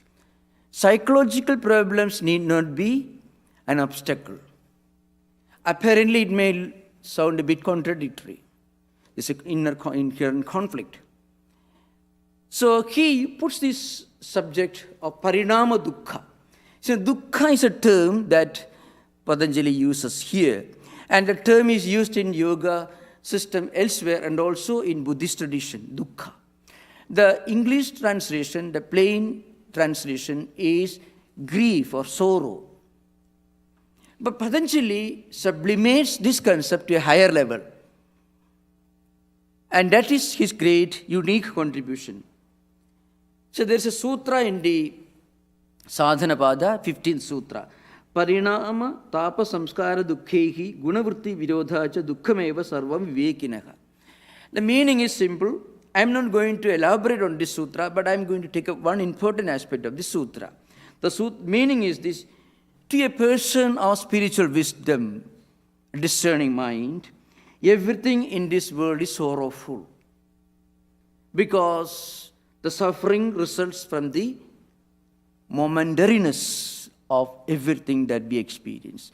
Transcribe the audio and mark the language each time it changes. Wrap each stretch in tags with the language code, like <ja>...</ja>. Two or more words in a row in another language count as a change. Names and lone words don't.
<en>Psychological problems need not be an obstacle. Apparently, it may sound a bit contradictory. It's an inherent conflict. So he puts this subject of</en> <sa>parinama dukkha.</sa> <en>So dukkha is a term that Patanjali uses here. And the term is used in yoga system elsewhere and also in Buddhist tradition, dukkha. The English translation, the plain translation is grief or sorrow. But Patanjali sublimates this concept to a higher level. And that is his great, unique contribution. So there's a sutra in the Sadhanapada, 15th sutra.</en> <sa>Parinama tapa samskara dukkhehi gunavritti virodhacha dukkhameva sarvam vivekinaha.</sa> <en>The meaning is simple. I'm not going to elaborate on this sutra, but I'm going to take up one important aspect of this sutra. The meaning is this: to a person of spiritual wisdom, discerning mind, everything in this world is sorrowful, because the suffering results from the momentariness of everything that we experience.</en>